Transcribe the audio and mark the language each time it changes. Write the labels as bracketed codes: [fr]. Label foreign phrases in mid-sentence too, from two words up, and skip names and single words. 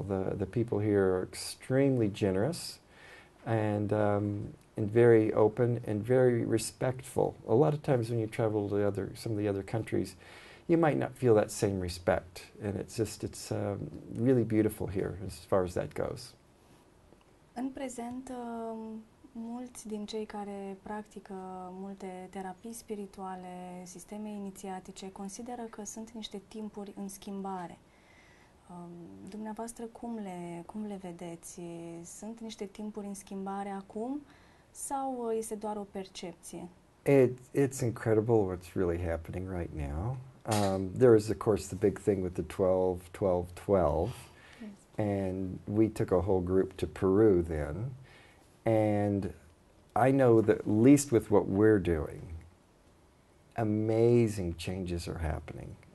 [en] The people here are extremely generous and very open and very respectful. A lot of times when you travel to some of the other countries, you might not feel that same respect. And it's really beautiful here as far as that goes. [ro] În prezent, mulți din cei care practică multe terapii spirituale, sisteme inițiatice, consideră că sunt niște timpuri în schimbare. Dumneavoastră, cum le vedeți? Sunt niște timpuri în schimbare acum sau este doar o percepție? [en] It's incredible what's really happening right now. There is, of course, the big thing with the 12-12-12. Yes. And we took a whole group to Peru then. And I know that at least with what we're doing, amazing changes are happening.